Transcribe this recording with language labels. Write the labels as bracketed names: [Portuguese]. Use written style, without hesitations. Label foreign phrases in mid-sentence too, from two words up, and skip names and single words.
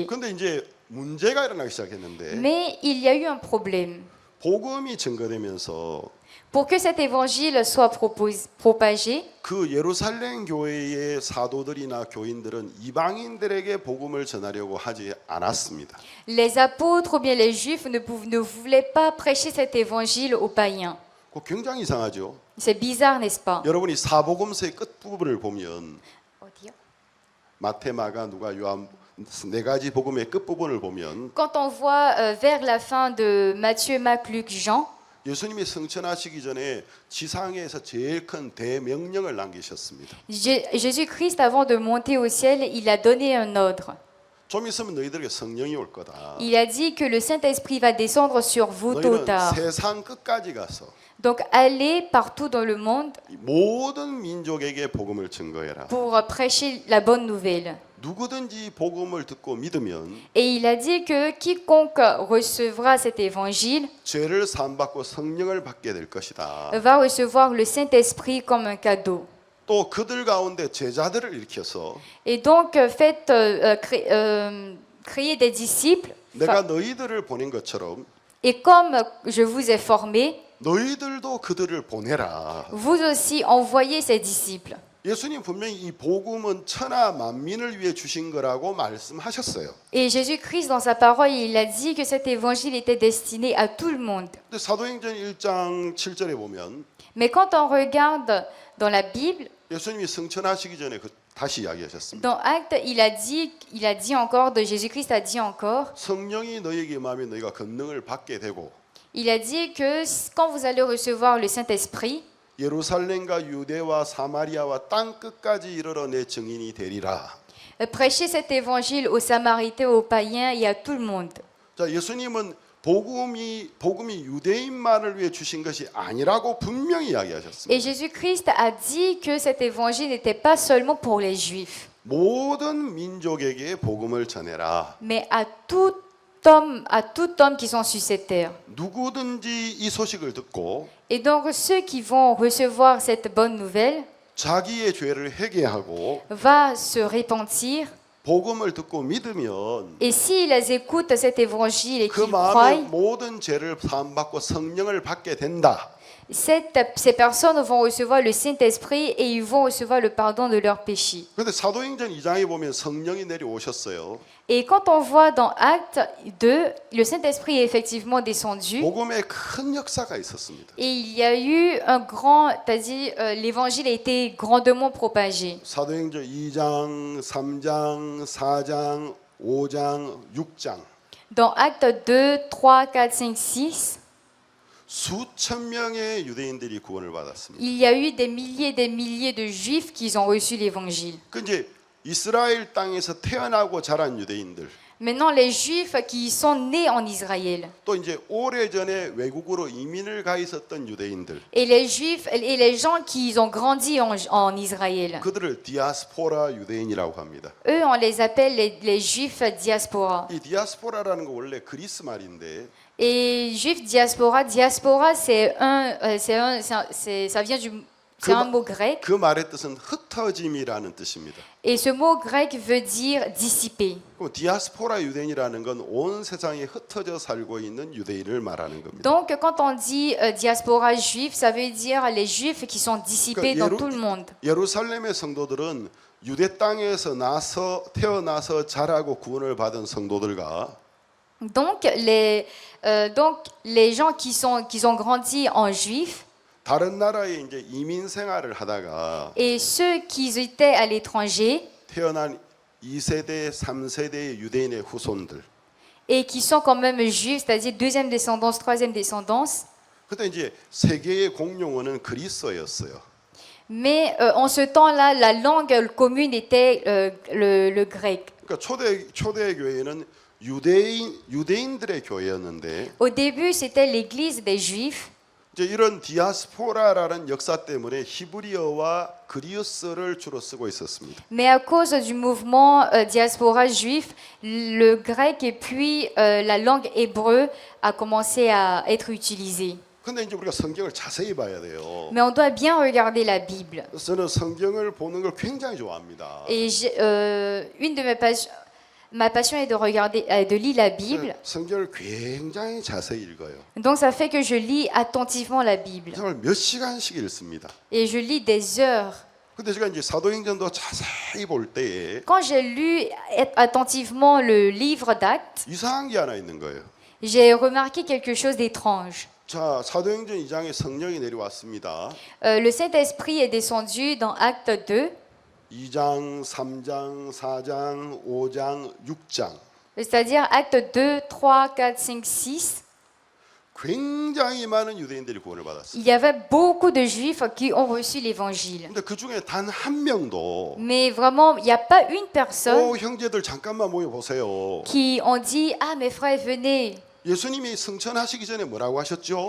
[Korean] 그런데 이제 문제가 일어나기 시작했는데 [French] Mais il y a eu un problème. [Korean] 복음이 증거되면서 [French] Pour que cet évangile soit propagé, [Korean] 그 예루살렘 교회의 사도들이나 교인들은 이방인들에게 복음을 전하려고 하지 않았습니다. [French] les apôtres ou bien les juifs ne voulaient pas prêcher cet évangile aux païens. [Korean] 그거 굉장히 이상하죠. [French] C'est bizarre, n'est-ce pas? [Korean] 여러분이 사복음서의 끝부분을 보면 마태, 마가, 누가, 요한 네 가지 복음의 끝부분을 보면 [French] Quand on voit vers la fin de Matthieu, Marc, Luc, Jean, [Korean] 예수님이 승천하시기 전에 지상에서 제일 큰 대명령을 남기셨습니다. [French] Jésus-Christ, avant de monter au ciel, il a donné un ordre. [Korean] 좀 있으면 너희들에게 성령이 올 거다. [French] Il a dit que le Saint-Esprit va descendre sur vous tôt ou [Korean] 너희는 [French] tard. [Korean] 세상 끝까지 가서 [French] Donc allez partout dans le monde [Korean] 모든 민족에게 복음을 증거해라. [French] pour prêcher la bonne nouvelle. [Korean] 누구든지 복음을 듣고 믿으면 [French] Et il a dit que quiconque recevra cet évangile [Korean] 죄를 사함받고 성령을 받게 될 것이다. [French] va recevoir le Saint-Esprit comme un cadeau. [Korean] 또 그들 가운데 제자들을 일으켜서 [French] Et donc faites créer des disciples. [Korean] 내가 너희들을 보낸 것처럼 [French] Et comme je vous ai formé, [Korean] 너희들도 그들을 보내라. [French] vous aussi envoyez ces disciples. [Korean] 예수님 분명히 이 복음은 천하 만민을 위해 주신 거라고 말씀하셨어요. [French] Et Jésus-Christ, dans sa parole, il a dit que cet évangile était destiné à tout le monde. [Korean] 근데 사도행전 1장 7절에 보면 [French] Mais quand on regarde dans la Bible, [Korean] 예수님이 승천하시기 전에 다시 이야기하셨습니다. [French] dans Actes, il a dit encore, de Jésus-Christ a dit encore, [Korean] 성령이 너희에게 임하면 너희가 권능을 받게 되고 [French] il a dit que quand vous allez recevoir le Saint-Esprit, [Korean] 예루살렘과 유대와 사마리아와 땅 끝까지 이르러 내 증인이 되리라. [French] prêchez cet évangile aux Samaritains, aux païens et à tout le monde. [Korean] 자, 예수님은 복음이 유대인만을 위해 주신 것이 아니라고 분명히 이야기하셨습니다. [French] Et Jésus-Christ a dit que cet évangile n'était pas seulement pour les Juifs, [Korean] 모든 민족에게 복음을 전해라. [French] mais à tout homme qui sont sur cette terre. [Korean] 누구든지 이 소식을 듣고 [French] Et donc ceux qui vont recevoir cette bonne nouvelle [Korean] 자기의 죄를 회개하고 [French] va se repentir. [Korean] 복음을 듣고 믿으면 [French] Et s'ils écoutent cet évangile et [Korean] 그 [French] qu'ils [Korean] 마음에 [French] croient, [Korean] 모든 죄를 사함받고 성령을 받게 된다. [French] ces personnes vont recevoir le Saint-Esprit et ils vont recevoir le pardon de leurs péchés. [Korean] 그런데 사도행전 2장에 보면 성령이 내려오셨어요. [French] Et quand on voit dans Actes 2, le Saint-Esprit est effectivement descendu [Korean] 복음에 큰 역사가 있었습니다. [French] et il y a eu un grand, c'est-à-dire l'évangile a été grandement propagé. [Korean] 사도행전 2장, 3장, 4장, 5장, 6장 [French] Dans Actes 2, 3, 4, 5, 6, [Korean] 수천 명의 유대인들이 구원을 받았습니다. [French] il y a eu des milliers de Juifs qui ont reçu l'évangile. [Korean] 그 이제 이스라엘 땅에서 태어나고 자란 유대인들, [French] Maintenant, les Juifs qui sont nés en Israël [Korean] 또 이제 오래전에 외국으로 이민을 가 있었던 유대인들, [French] et les Juifs et les gens qui ont grandi en Israël, [Korean] 그들을 디아스포라 유대인이라고 합니다. [French] eux, on les appelle les Juifs diaspora. [Korean] 이 디아스포라라는 거 원래 그리스 말인데 [French] Et Juif diaspora, diaspora, ça vient c'est un mot grec. [Korean] 그 말의 뜻은 흩어짐이라는 뜻입니다. [French] Et ce mot grec veut dire dissiper. [Korean] 그럼 디아스포라 유대인이라는 건 온 세상에 흩어져 살고 있는 유대인을 말하는 겁니다. [French] Donc, quand on dit diaspora juif, ça veut dire les juifs qui sont dissipés dans tout le monde. [Korean] 예루살렘의 성도들은 유대 땅에서 태어나서 자라고 구원을 받은 성도들과 [French] Donc, les gens qui ont grandi en juif [Korean] 다른 나라에 이제 이민 생활을 하다가 [French] et ceux qui étaient à l'étranger [Korean] 태어난 2세대, 3세대의 유대인의 후손들. [French] et qui sont quand même juifs, c'est-à-dire deuxième descendance, troisième descendance. [Korean] 그때 이제 세계의 공용어는 그리스어였어요. [French] Mais en ce temps-là, la langue commune était le grec. [Korean] 그러니까 초대 교회는 유대인들의 교회였는데 [French] Au début, c'était l'église des juifs. [Korean] 이제 이런 디아스포라라는 역사 때문에 히브리어와 그리스어를 주로 쓰고 있었습니다. [French] Mais à cause du mouvement diaspora juif, le grec et puis la langue hébreu a commencé à être utilisée. [Korean] 근데 이제 우리가 성경을 자세히 봐야 돼요. [French] Mais on doit bien regarder la Bible. [Korean] 저는 성경을 보는 걸 굉장히 좋아합니다. [French] Et une de ma passion est de regarder, de lire la Bible. [Korean] 성경을 굉장히 자세히 읽어요. [French] Donc ça fait que je lis attentivement la Bible. [Korean] 정말 몇 시간씩 읽습니다. [French] Et je lis des heures. [Korean] 근데 제가 이제 사도행전도 자세히 볼 때에 [French] Quand j'ai lu attentivement le livre d'Actes, [Korean] 이상한 게 하나 있는 거예요. [French] j'ai remarqué quelque chose d'étrange. [Korean] 자, 사도행전 2장에 성령이 내려왔습니다. [French] Le Saint-Esprit est descendu dans Acte 2, [Korean] 2장, 3장, 4장, 5장, 6장. [French] c'est-à-dire Acte 2, 3, 4, 5, 6. [Korean] 굉장히 많은 유대인들이 구원을 받았어요. [French] Il y avait beaucoup de Juifs qui ont reçu l'Évangile. [Korean] 근데 그 중에 단 한 명도 [French] Mais vraiment, il n'y a pas une personne [Korean] 형제들 잠깐만 모여 보세요. [French] qui ont dit « Ah, mes frères, venez ». [Korean] 예수님이 승천하시기 전에 뭐라고 하셨죠?